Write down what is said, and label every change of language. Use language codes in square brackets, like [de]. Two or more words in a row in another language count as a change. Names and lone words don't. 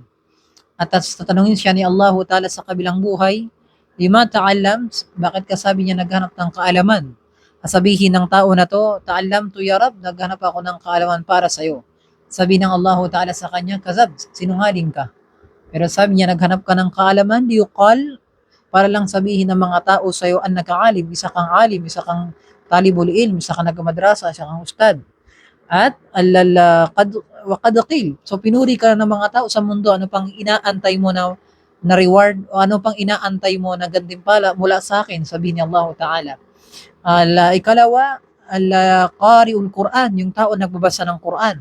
[tl] At tatanungin siya ni Allah Ta'ala sa kabilang buhay, [ar] لما تعلم, [tl] bakit ka sabi niya naghanap ng kaalaman? Sabihin ng tao na to, [ar] تعلمت يا رب, [tl] naghanap ako ng kaalaman para sa iyo. Sabi ng Allah Ta'ala sa kanya, kazab, sinungaling ka. Pero sabi niya, naghanap ka ng kaalaman, liyuqal, para lang sabihin ng mga tao sa iyo, [ar] أنك عالم, [tl] isa kang [ar] طالب العلم, [tl] isa kang nagmadrasa, isa kang ustad. [ar] At قد قيل. [tl] So pinuri ka ng mga tao sa mundo, ano pang inaantay mo na reward o ano pang inaantay mo na gantimpala mula sa akin, sabi ni Allah Ta'ala. Ikalawa, [ar] قارئ القرآن, [tl] yung tao nagbabasa ng Quran.